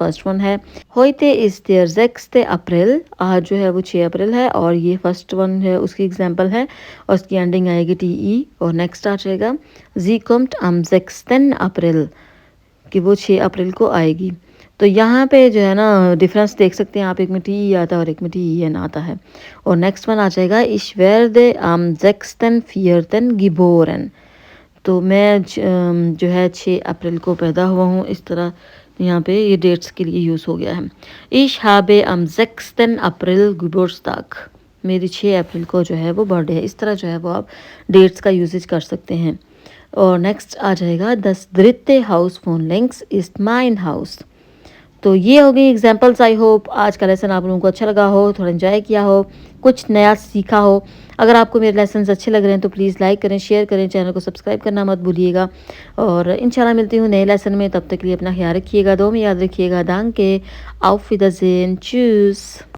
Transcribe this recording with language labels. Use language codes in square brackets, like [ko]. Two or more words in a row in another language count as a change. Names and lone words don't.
[hi] फर्स्ट वन है [de] heute ist der [hi] 6 अप्रैल, आज जो है वो 6 अप्रैल है, और ये फर्स्ट वन है उसकी एग्जांपल है, और उसकी एंडिंग आएगी टी ई। और नेक्स्ट आ जाएगा [de] sie kommt am [hi] 6 अप्रैल, कि वो 6 अप्रैल को आएगी। तो यहाँ पे जो है ना डिफरेंस देख सकते हैं आप, एक में टी ई आता है और एक में टी ई एन आता है। और नेक्स्ट वन आ जाएगा [de] ich werde am 6.4 geboren, [hi] तो मैं जो है 6 अप्रैल को पैदा हुआ हूँ। इस तरह यहाँ पे ये डेट्स के लिए यूज़ हो गया है। [de] ich habe am 6. April Geburtstag, [hi] मेरी 6 अप्रैल को जो है वो बर्थडे है। इस तरह जो है वो आप डेट्स का यूजेज कर सकते हैं। और नेक्स्ट आ जाएगा [de] das dritte Haus von links ist mein Haus। [hi] तो ये हो गई एग्जाम्पल्स। [en] I hope [hi] आज का लेसन आप लोगों को अच्छा लगा हो, थोड़ा एंजॉय किया हो, कुछ नया सीखा हो। अगर आपको मेरे लेसन अच्छे लग रहे हैं तो प्लीज़ लाइक करें, शेयर करें, चैनल को सब्सक्राइब करना मत भूलिएगा। और इंशाल्लाह मिलती हूँ नए लेसन में, तब तक के लिए अपना ख्याल रखिएगा, दो में याद रखिएगा। [de] दांके, auf Wiedersehen, tschüss।